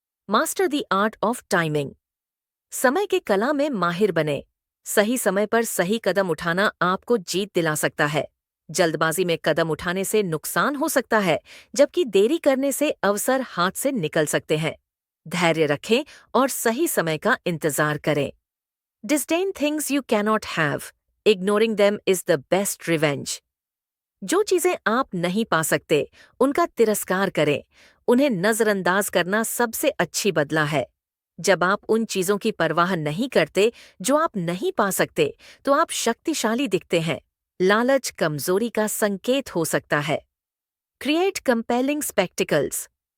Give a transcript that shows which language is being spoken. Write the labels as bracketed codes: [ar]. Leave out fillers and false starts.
[en] Master the art of timing. [hi] समय के कला में माहिर बने। सही समय पर सही कदम उठाना आपको जीत दिला सकता है। जल्दबाजी में कदम उठाने से नुकसान हो सकता है, जबकि देरी करने से अवसर हाथ से निकल सकते हैं। धैर्य रखें और सही समय का इंतजार करें। [en] Disdain things you cannot have. Ignoring them is the best revenge. [hi] जो चीजें आप नहीं पा सकते, उनका तिरस्कार करें। उन्हें नजरअंदाज करना सबसे अच्छी बदला है। जब आप उन चीजों की परवाह नहीं करते जो आप नहीं पा सकते, तो आप शक्तिशाली दिखते हैं। लालच कमजोरी का संकेत हो सकता है। [en] Create compelling spectacles.